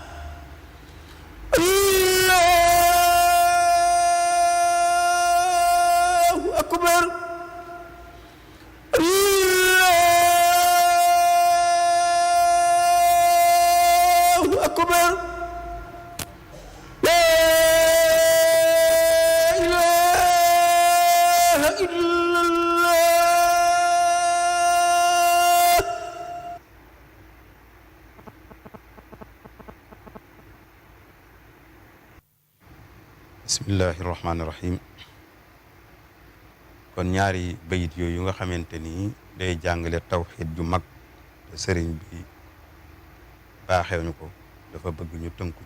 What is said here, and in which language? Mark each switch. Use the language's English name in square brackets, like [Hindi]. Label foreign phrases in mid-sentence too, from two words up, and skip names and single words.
[Arabic] الله أكبر الله أكبر لا إله إلا الله بسم الله الرحمن الرحيم. [Wolof] kon ñaari bayit yooyu nga xamante ni day jàngale tawxiid ju mag te sëriñ bi baaxew ñu ko dafa bëgg ñu tënku